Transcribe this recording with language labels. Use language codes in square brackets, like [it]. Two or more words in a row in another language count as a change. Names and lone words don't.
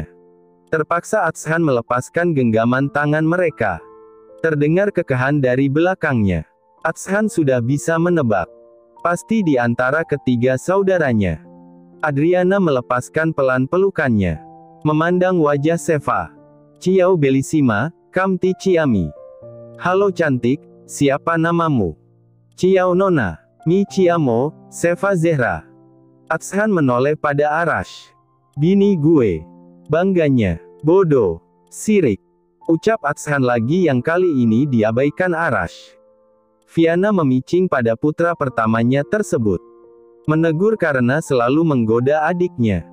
[id] Terpaksa Atshan melepaskan genggaman tangan mereka. Terdengar kekahan dari belakangnya. Atshan sudah bisa menebak. Pasti di antara ketiga saudaranya. Adriana melepaskan pelan pelukannya. Memandang wajah Sheva. [it] Ciao bellissima, come ti chiami. [id] Halo cantik. Siapa namamu? [it] Ciao Nona. Mi chiamo, [id] Sheva Zehra. Atshan menoleh pada Arash. Bini gue. Bangganya. Bodoh. Sirik. Ucap Atshan lagi yang kali ini diabaikan Arash. Fiana memicing pada putra pertamanya tersebut. Menegur karena selalu menggoda adiknya.